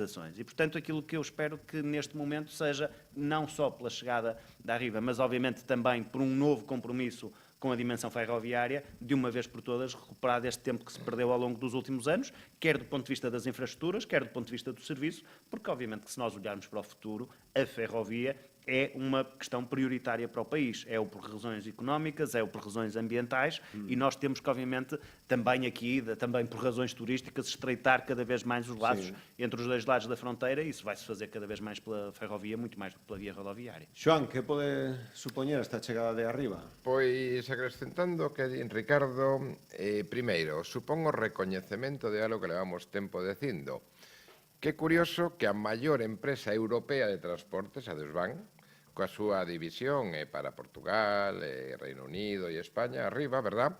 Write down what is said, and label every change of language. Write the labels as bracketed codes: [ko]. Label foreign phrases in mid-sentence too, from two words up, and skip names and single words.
[pt] E, portanto, aquilo que eu espero que neste momento seja, não só pela chegada da Arriba, mas, obviamente, também por um novo compromisso com a dimensão ferroviária, de uma vez por todas, recuperar este tempo que se perdeu ao longo dos últimos anos, quer do ponto de vista das infraestruturas, quer do ponto de vista do serviço, porque, obviamente, que se nós olharmos para o futuro, a ferrovia é uma questão prioritária para o país. É o por razões económicas, é o por razões ambientais e nós temos que, obviamente, também aqui, também por razões turísticas, estreitar cada vez mais os laços entre os dois lados da fronteira e isso vai-se fazer cada vez mais pela ferrovia, muito mais do que pela via rodoviária. [gl] Xoan, que pode supoñer esta chegada de Arriba? Pois, acrescentando que din Ricardo, primeiro, supón o recoñecemento de algo que levamos tempo dicindo. Que curioso que a maior empresa europea de transportes, a Desván, coa súa división para Portugal, Reino Unido e España, Arriba, verdad?